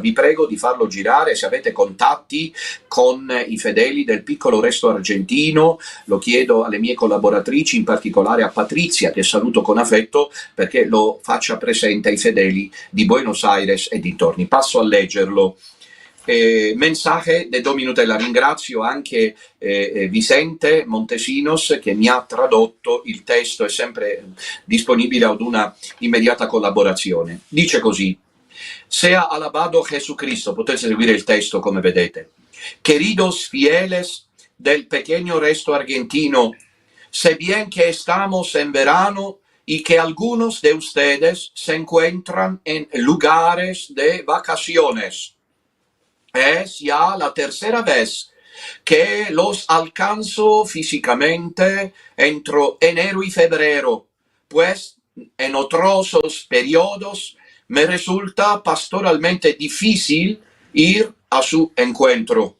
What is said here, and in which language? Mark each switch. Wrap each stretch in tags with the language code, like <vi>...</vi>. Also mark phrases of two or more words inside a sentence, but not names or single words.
<it>Vi prego di farlo girare, se avete contatti con i fedeli del piccolo resto argentino, lo chiedo alle mie collaboratrici, in particolare a Patrizia, che saluto con affetto, perché lo faccia presente ai fedeli di Buenos Aires e dintorni. Passo a leggerlo.</it> <es>Mensaje de Dominus,</es> <it>la ringrazio anche Vicente Montesinos che mi ha tradotto il testo, è sempre disponibile ad una immediata collaborazione. Dice così:</it> <es>sea alabado Jesucristo,</es> <it>potete seguire il testo come vedete.</it> <es>Queridos fieles del pequeño resto argentino, sé bien que estamos en verano y que algunos de ustedes se encuentran en lugares de vacaciones. Es ya la tercera vez que los alcanzo físicamente entre enero y febrero, pues en otros periodos me resulta pastoralmente difícil ir a su encuentro.</es>